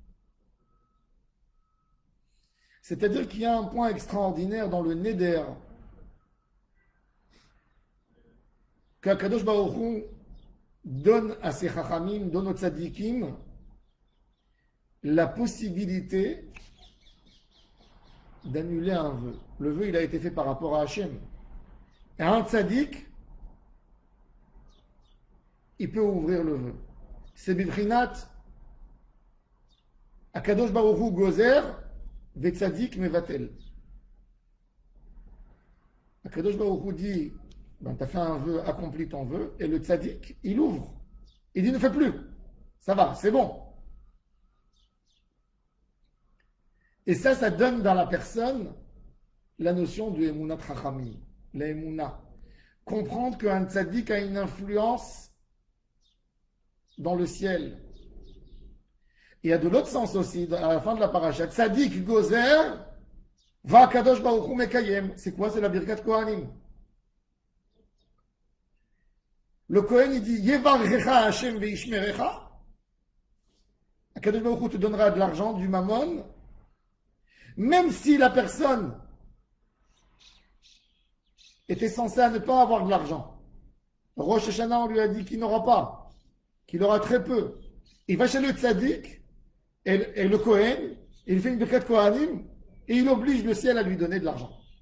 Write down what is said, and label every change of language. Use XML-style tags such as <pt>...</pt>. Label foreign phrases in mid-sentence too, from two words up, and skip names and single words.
<fr>C'est-à-dire qu'il y a un point extraordinaire dans le Neder qu'Akadosh Baruch Hu donne à ses chachamim, donne aux tzadikim, la possibilité d'annuler un vœu. Le vœu, il a été fait par rapport à Hachem. Et un tzadik, il peut ouvrir le vœu.</fr> <he>C'est בבחינת הקדוש ברוך הוא גוזר וצדיק מבטל.</he> <fr>Akadosh Baruch Hu dit, ben, tu as fait un vœu, accomplis ton vœu, et le tzadik, il ouvre. Il dit, ne fais plus. Ça va, c'est bon. Et ça donne dans la personne la notion de</fr> <he>אמונת חכמים,</he> <fr>la Emuna. Comprendre qu'un tzaddik a une influence dans le ciel. Il y a de l'autre sens aussi, à la fin de la paracha.</fr> <he>צדיק גוזר, והקדוש ברוך הוא מקיים.</he> <fr>C'est quoi? C'est la</fr> <he>ברכת כהנים.</he> <fr>Le Kohen, il dit,</fr> <he>יברכך השם וישמרך.</he> <fr>Kadosh baruch hu te donnera de l'argent, du mammon, même si la personne était censée à ne pas avoir de l'argent. Rosh Hashanah, on lui a dit qu'il n'aura pas, qu'il aura très peu. Il va chez le tzaddik et le Kohen, il fait une</fr> <he>ברכת כהנים</he> <fr>et il oblige le ciel à lui donner de l'argent.</fr>